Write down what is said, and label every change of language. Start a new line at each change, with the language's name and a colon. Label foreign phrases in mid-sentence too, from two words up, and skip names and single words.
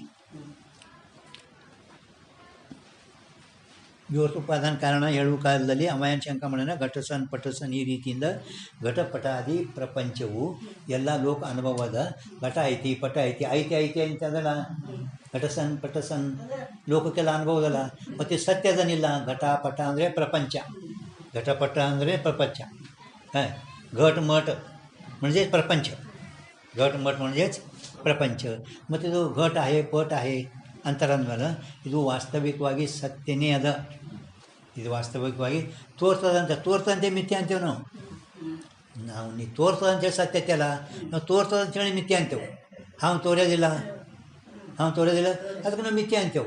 Kannada: ವಿವರ್ತ ಉಪಾದಾನ ಕಾರಣ ಹೇಳುವ ಕಾಲದಲ್ಲಿ ಅಮಯನ ಶಂಕಮಣನ ಘಟಸನ್ ಪಟಸನ್ ಈ ರೀತಿಯಿಂದ ಘಟಪಟಾದಿ ಪ್ರಪಂಚವು ಎಲ್ಲ ಲೋಕ ಅನುಭವದ ಘಟ ಐತಿ ಪಟ ಐತಿ ಐತಿ ಐತಿ ಅಂತಂದಲ್ಲ. ಘಟಸನ್ ಪಟಸನ್ ಲೋಕಕ್ಕೆಲ್ಲ ಅನುಭವದಲ್ಲ. ಮತ್ತು ಸತ್ಯದನಿಲ್ಲ. ಘಟ ಪಟ ಅಂದರೆ ಪ್ರಪಂಚ, ಘಟಪಟ ಅಂದರೆ ಪ್ರಪಂಚ.
Marathi: घट मठ म्हणजेच प्रपंच. घट मठ म्हणजेच प्रपंच.
Kannada: ಮತ್ತು ಇದು ಘಟ आहे ಪಟ आहे ಅಂತರಂದ್ಮೇಲೆ ಇದು ವಾಸ್ತವಿಕವಾಗಿ ಸತ್ಯನೇ ಅದ. ಇದು ವಾಸ್ತವಿಕವಾಗಿ ತೋರ್ತದಂತೆ ಮಿಥ್ಯೆ ಅಂತೇವೆ ನಾವು. ನೀ ತೋರ್ತದಂತೇಳಿ ಸತ್ಯತೆ ಅಲ್ಲ, ನಾವು ತೋರ್ತದಂತೇಳಿ ಮಿಥ್ಯೆ ಅಂತೇವೆ. ಹಾವು ತೋರೋದಿಲ್ಲ ಅದಕ್ಕೆ ನಾವು ಮಿಥ್ಯೆ ಅಂತೇವೆ.